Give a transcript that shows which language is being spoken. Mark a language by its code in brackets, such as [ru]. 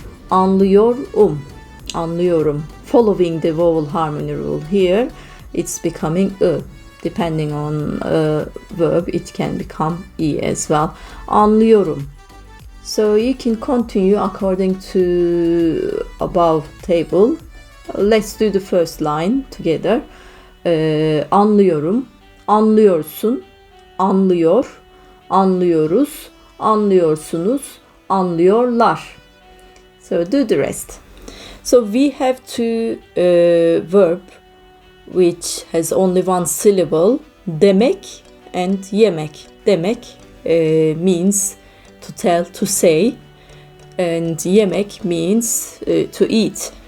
[en] Anlıyorum, anlıyorum. Following the vowel harmony rule here, it's becoming ı. Depending on verb, it can become i as well. Anlıyorum. So you can continue according to above table. Let's do the first line together. [tr] Anlıyorum, anlıyorsun, anlıyor, anlıyoruz, anlıyorsunuz, anlıyorlar. [en] So do the rest. So we have two verb which has only one syllable, demek and yemek. Demek means to tell, to say, and yemek means to eat.